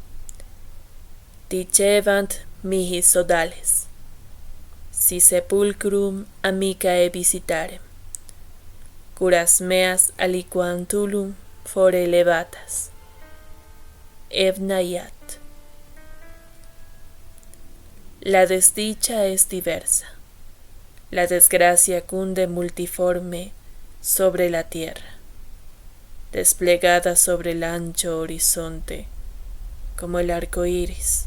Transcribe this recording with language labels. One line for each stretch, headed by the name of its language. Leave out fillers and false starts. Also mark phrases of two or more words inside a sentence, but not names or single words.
Latin: Dicebant mihi sodales, si sepulcrum amicae visitarem, curas meas aliquantulum fore levatas. Evnayat.
Spanish: La desdicha es diversa, la desgracia cunde multiforme sobre la tierra, desplegada sobre el ancho horizonte como el arco iris.